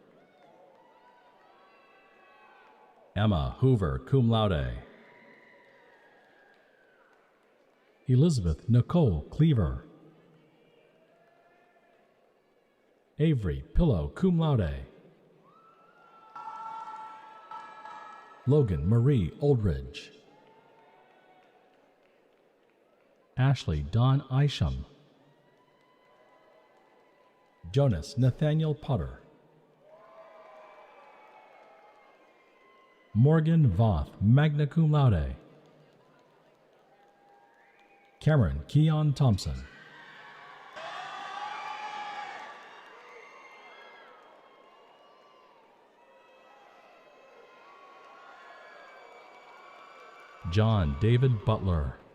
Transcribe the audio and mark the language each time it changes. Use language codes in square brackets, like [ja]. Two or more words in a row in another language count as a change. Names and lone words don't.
[en] Emma Hoover, [la] cum laude. [en] Elizabeth Nicole Cleaver. Avery Pillow, [la] cum laude. [en] Logan Marie Oldridge. Ashley Dawn Isham. Jonas Nathaniel Potter. Morgan Voth, [la] magna cum laude. [en] Cameron Keon Thompson. John David Butler.